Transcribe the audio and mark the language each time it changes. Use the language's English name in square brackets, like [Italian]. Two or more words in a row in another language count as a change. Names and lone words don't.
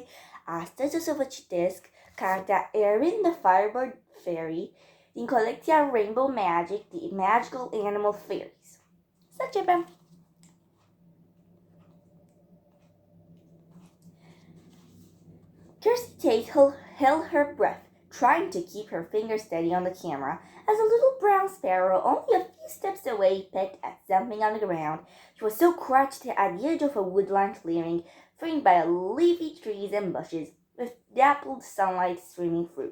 [Romanian] Astăzi o să vă citesc cartea Erin, the Firebird Fairy din colecția Rainbow Magic, The Magical Animal Fairies. Să începem! [English] Kirsty Tate held her breath, trying to keep her fingers steady on the camera, as a little brown sparrow only a few steps away pecked at something on the ground. She was so crouched at the edge of a woodland clearing, framed by leafy trees and bushes, with dappled sunlight streaming through.